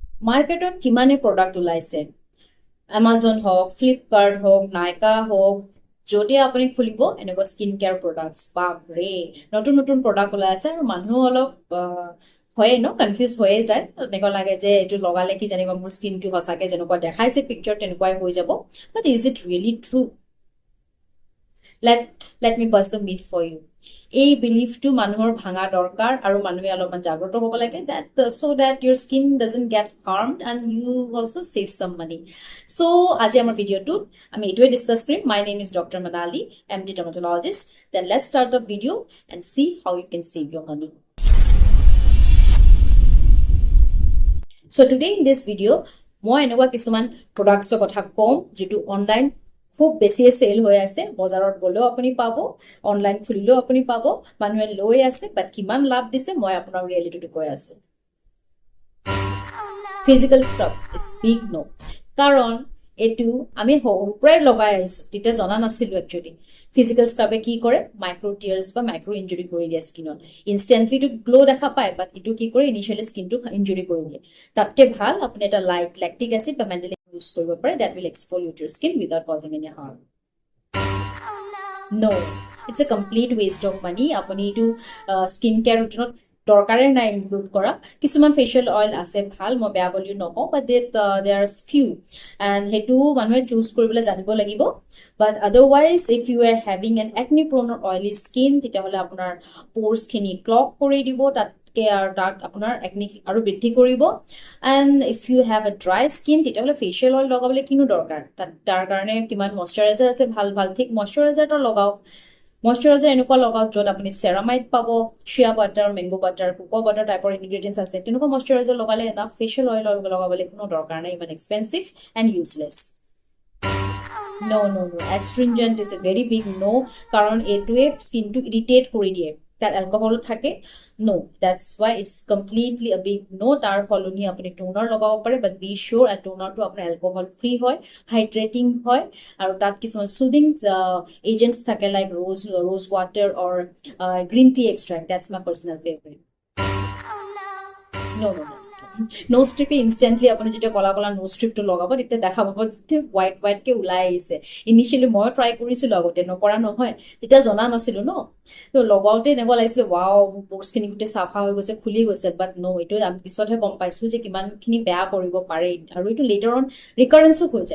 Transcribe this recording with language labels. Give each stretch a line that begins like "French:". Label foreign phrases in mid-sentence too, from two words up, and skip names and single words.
Assamese: মাৰ্কেটত কিমানে প্ৰডাক্ট ওলাইছে, Amazon হওক, ফ্লিপকাৰ্ট হওক, নাইকা হওক, যদি আপুনি খুলিব এনেকুৱা
English: skin care products,
Assamese: বাপৰে নতুন নতুন প্ৰডাক্ট ওলাই আছে। আৰু মানুহ অলপ হয়ে ন, কনফিউজ হৈয়ে যায়, এনেকুৱা লাগে যে এইটো লগালে কি জানিব মোৰ স্কিনটো সঁচাকে যেনেকুৱা দেখাইছে পিকচাৰ তেনেকুৱাই হৈ যাব,
English: but is it really true? let me bust the myth for you.
Assamese: এই বিলিফটো মানুহৰ ভাঙা দৰকাৰ আৰু মানুহে অলপমান জাগ্ৰত হ'ব লাগে,
English: that so that your skin doesn't get harmed and you also save some money.
Assamese: So আজি আমাৰ ভিডিঅ'টো আমি এইটোৱে ডিছকাছ কৰিম।
English: My name is Dr. Manali, MD dermatologist. Then let's start the video and see how you can save your money. So today in this video
Assamese: মই এনেকুৱা কিছুমান প্ৰডাক্টছৰ কথা ক'ম যিটো অনলাইন খুব বেছিয়ে চেল হৈ আছে, বজাৰত গ'লেও আপুনি পাব, অনলাইন খুলিলেও আপুনি পাব, মানুহে লৈ আছে, বাট কিমান লাভ দিছে মই আপোনাক ৰিয়েলিটিটো কৈ আছো।
English: physical scrub it's big no,
Assamese: কাৰণ এইটো আমি সৰুৰ পৰাই লগাই আহিছো, তেতিয়া জনা নাছিলো একচুৱেলি।
English: physical scrub
Assamese: কি কৰে,
English: micro tears
Assamese: বা
English: micro injury
Assamese: কৰি দিয়ে স্কিনত। ইনষ্টেণ্টলিটো গ্ল' দেখা পায়, বাট এইটো কি কৰে, ইনিচিয়েলি স্কিনটো ইঞ্জুৰি কৰি দিয়ে। তাতকে ভাল আপুনি এটা
English: light lactic acid
Assamese: বা মেণ্ডেলিন ইউজ কৰিব পাৰে,
English: that will exfoliate your skin without causing any harm. No, it's a complete waste of money.
Assamese: আপুনি এইটো
English: skin care
Assamese: ৰুটিনত দৰকাৰে নাই ইনক্লুড কৰা। কিছুমান
English: facial oil
Assamese: আছে ভাল, মই বেয়া বুলি নকওঁ,
English: but they are few, and
Assamese: সেইটো মানুহে চুজ কৰিবলৈ জানিব লাগিব।
English: but otherwise if you are having an acne prone oily skin,
Assamese: তেতিয়াহ'লে আপোনাৰ প'ৰ্ছখিনি ক্লগ কৰি দিব, তাতকে আৰু তাত আপোনাৰ একনি আৰু বৃদ্ধি কৰিব।
English: and if you have a dry skin,
Assamese: তেতিয়াহ'লে
English: facial oil
Assamese: লগাবলৈ কিনো দৰকাৰ, তাৰ কাৰণে কিমান মইশ্চাৰাইজাৰ আছে, ভাল ভাল ঠিক মইশ্চাৰাইজাৰটো লগাওক। মইশ্চাৰাইজাৰ এনেকুৱা লগাওক য'ত আপুনি চেৰামাইড পাব,
English: shea butter, mango butter, cocoa butter
Assamese: টাইপৰ ইনগ্ৰিডিয়েণ্টছ আছে, তেনেকুৱা মইশ্চাৰাইজাৰ লগালে এনাফ।
English: facial oil
Assamese: লগাবলৈ কোনো দৰকাৰ নাই, ইমান
English: expensive and useless. No, no, no. Astringent is a very big no,
Assamese: কাৰণ এইটোৱে স্কিনটো ইৰিটেট কৰি দিয়ে, তাত এলকহল থাকে।
English: No, that's why it's completely a big no.
Assamese: তাৰ সলনি আপুনি টোনাৰ লগাব পাৰে,
English: but be sure
Assamese: টোনাৰটো আপোনাৰ এলকহল ফ্ৰী হয়, হাইড্ৰেটিং হয়, আৰু তাত কিছুমান
English: soothing agents
Assamese: থাকে,
English: like rose water or green tea extract. That's my personal favorite. No, no, no. nose strip
Assamese: ইনষ্টেণ্টলি আপুনি যেতিয়া কলা কলা নো ষ্ট্ৰিপটো লগাব, তেতিয়া দেখা পাব যেতিয়া হোৱাইটকে ওলাই আহিছে। ইনিচিয়েলি ময়ো ট্ৰাই কৰিছিলো, আগতে নকৰা নহয়, তেতিয়া জনা নাছিলো ন, তো লগাওঁতে এনেকুৱা লাগিছিলে ৱাও প'ৰ্ছখিনি গোটেই চাফা হৈ গৈছে, খুলি গৈছে। বাট নো, এইটো আমি পিছতহে গম পাইছো যে কিমানখিনি বেয়া কৰিব পাৰে, আৰু এইটো
English: later on recurrence
Assamese: হৈ যায়।